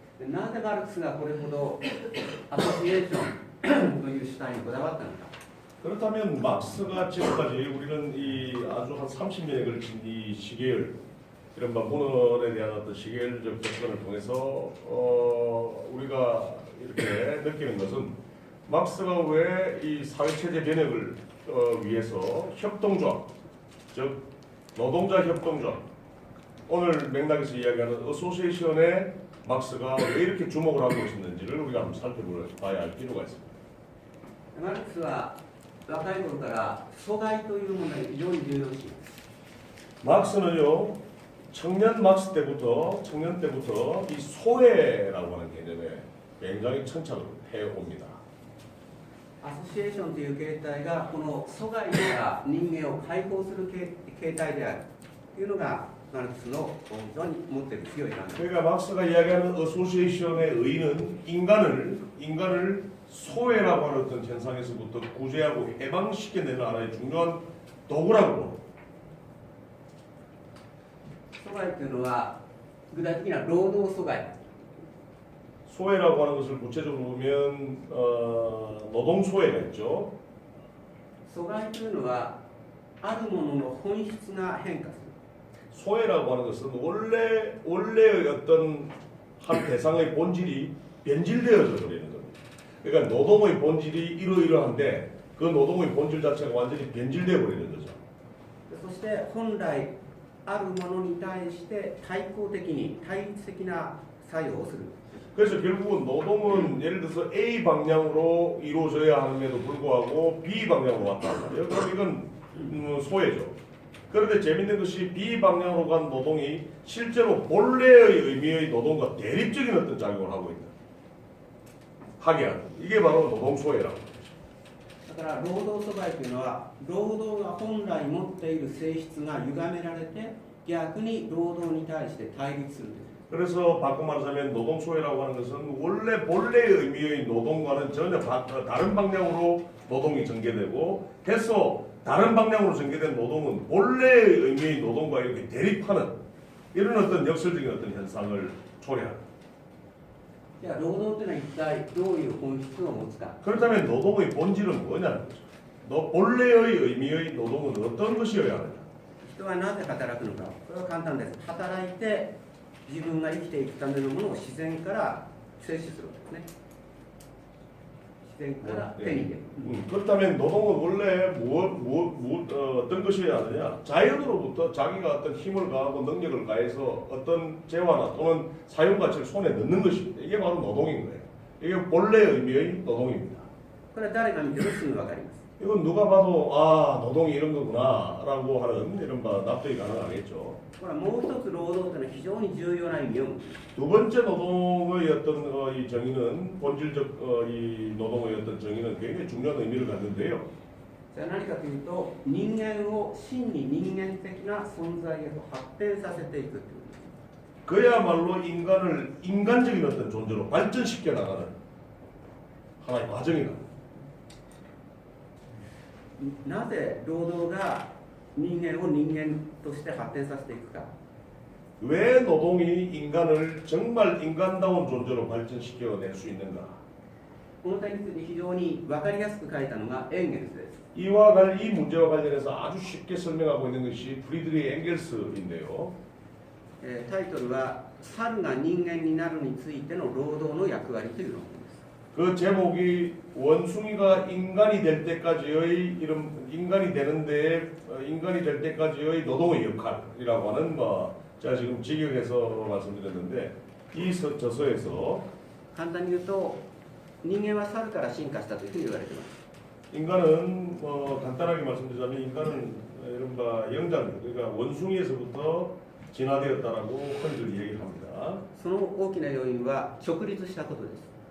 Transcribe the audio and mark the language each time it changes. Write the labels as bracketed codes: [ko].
[ja] なぜマルクスがこれほどアソシエーションという主体にこだわったのか。 [ko] 그렇다면 막스가 지금까지 우리는 이 아주 한 30년에 걸친 이 시계열 이른바 문헌에 대한 어떤 시계열적 접근을 통해서 우리가 이렇게 느끼는 것은 막스가 왜 이 사회체제 변혁을 위해서 협동조합, 즉 노동자 협동조합, 오늘 맥락에서 이야기하는 어소시에이션에 막스가 왜 이렇게 주목을 하고 있었는지를 우리가 한번 살펴봐야 할 필요가 있습니다. [ja] マルクスは若い頃から疎外というものを非常に重要視します。 [ko] 막스는요 청년 때부터 이 소외라고 하는 개념에 굉장히 천착을 해옵니다. [ja] アソシエーションという形態がこの疎外から人間を解放する形態であるというのがマルクスの非常に持っている強い考え。 [ko] 그러니까 막스가 이야기하는 어소시에이션의 의의는 인간을 소외라고 하는 어떤 현상에서부터 구제하고 해방시켜내는 하나의 중요한 도구라고. [ja] 疎外というのは具体的な労働疎外 [ko] 소외라고 하는 것을 구체적으로 보면 노동 소외가 있죠. [ja] 阻害というのはあるものの本質が変化する [ko] 소외라고 하는 것은 원래의 어떤 한 대상의 본질이 변질되어져 버리는 겁니다. 그러니까 노동의 본질이 이러이러한데 그 노동의 본질 자체가 완전히 변질되어 버리는 거죠. [ja] そして本来あるものに対して対抗的に対立的な作用をする [ko] 그래서 결국은 노동은 예를 들어서 A 방향으로 이루어져야 함에도 불구하고 B 방향으로 왔단 말이에요. 그럼 이건 소외죠. 그런데 재밌는 것이 B 방향으로 간 노동이 실제로 본래의 의미의 노동과 대립적인 어떤 작용을 하고 있다. 하게 하는. 이게 바로 노동 소외라고. [ja] だから労働阻害というのは労働が本来持っている性質が歪められて逆に労働に対して対立するんです [ko] 그래서 바꿔 말하자면 노동 소외라고 하는 것은 원래 본래의 의미의 노동과는 전혀 다른 방향으로 노동이 전개되고 해서 다른 방향으로 전개된 노동은 본래의 의미의 노동과 이렇게 대립하는 이런 어떤 역설적인 어떤 현상을 초래합니다. [ja] じゃあ労働というのは一体どういう本質を持つか [ko] 그렇다면 노동의 본질은 뭐냐는 거죠. 본래의 의미의 노동은 어떤 것이어야 하느냐. [ja] 人はなぜ働くのかこれは簡単です働いて自分が生きていくためのものを自然から摂取するわけですね自然から手に入れる [ko] 그렇다면 노동은 원래 어떤 것이어야 하느냐? 자연으로부터 자기가 어떤 힘을 가하고 능력을 가해서 어떤 재화나 또는 사용 가치를 손에 넣는 것입니다. 이게 바로 노동인 거예요. 이게 본래의 의미의 노동입니다. [ja] これは誰が見てもすぐ分かります [ko] 이건 누가 봐도 아 노동이 이런 거구나라고 하는 이런 바 납득이 가능하겠죠. [ja] これはもう一つ労働というのは非常に重要な意味を持つ [ko] 두 번째 노동의 어떤 이 정의는 본질적 이 노동의 어떤 정의는 굉장히 중요한 의미를 갖는데요. [ja] じゃあ何かというと人間を真に人間的な存在へと発展させていくという [ko] 그야말로 인간을 인간적인 어떤 존재로 발전시켜 나가는 하나의 과정이다. [ja] なぜ労働が人間を人間として発展させていくか [ko] 왜 노동이 인간을 정말 인간다운 존재로 발전시켜낼 수 있는가? [ja] この点について非常に分かりやすく書いたのがエンゲルスです [ko] 이 문제와 관련해서 아주 쉽게 설명하고 있는 것이 프리드리히 엥겔스인데요. [ja] タイトルは「猿が人間になるについての労働の役割」という論文です [ko] 그 제목이 원숭이가 인간이 될 때까지의 인간이 될 때까지의 노동의 역할이라고 하는 제가 지금 직역해서 말씀드렸는데 이 저서에서 [ja] 簡単に言うと人間は猿から進化したというふうに言われています [ko] 인간은 간단하게 말씀드리자면 인간은 이른바 영장 그러니까 원숭이에서부터 진화되었다라고 흔히들 얘기합니다. [ja] その大きな要因は直立したことです